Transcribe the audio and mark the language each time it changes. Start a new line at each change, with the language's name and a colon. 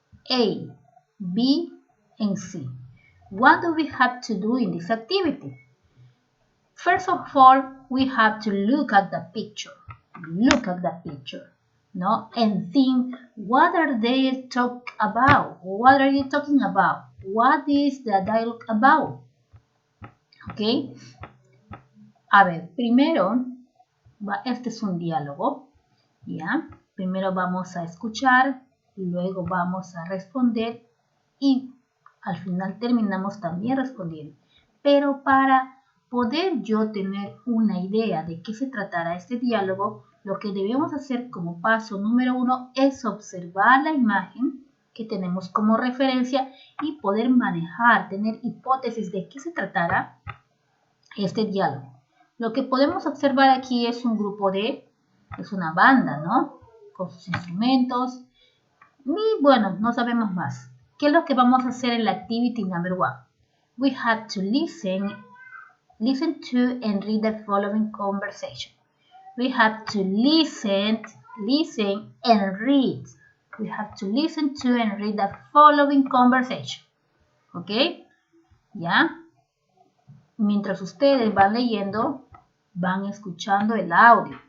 English: A, B, and C. What do we have to do in this activity? First of all, we have to look at the picture. Look at the picture, no? And think, what are they talking about? What are you talking about? What is the dialogue about? ¿Ok?
Spanish: A ver, primero, este es un diálogo, ¿ya? Primero vamos a escuchar, luego vamos a responder y al final terminamos también respondiendo. Pero para poder yo tener una idea de qué se tratará este diálogo, lo que debemos hacer como paso número 1 es observar la imagen que tenemos como referencia y poder manejar, tener hipótesis de qué se tratará este diálogo. Lo que podemos observar aquí es un grupo es una banda, ¿no? Con sus instrumentos. Y bueno, no sabemos más. ¿Qué es lo que vamos a hacer en la
English: activity number 1? We have to listen to and read the following conversation. We have to listen and read. We have to listen to and read the following conversation.
Spanish: ¿Ok? ¿Ya? Mientras ustedes van leyendo, van escuchando el audio.